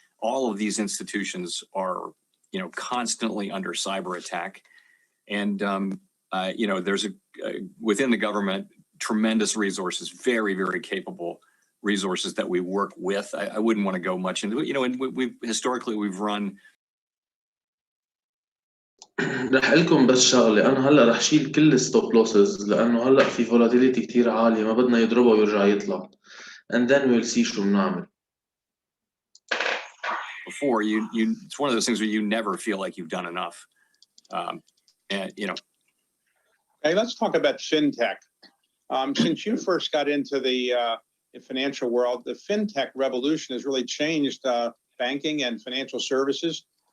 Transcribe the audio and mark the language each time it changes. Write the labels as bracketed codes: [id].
[en] All of these institutions are, constantly under cyber attack. And, there's within the government, tremendous resources, very, very capable resources that we work with. I wouldn't want to go much into it. You know, and historically we've run. [ar] رح لكم بس شغلة، أنا هلا رح شيل كل الستوب لوسز لأنه هلا في فولاتيليتي كتير عالية ما بدنا يضربها ويرجع يطلع. [en] And then we'll see [ar] شو بنعمل. [en] Before it's one of those things where you never feel like you've done enough. And you know. Hey, let's talk about fintech. Since you first got into the financial world, the fintech revolution has really changed banking and financial services.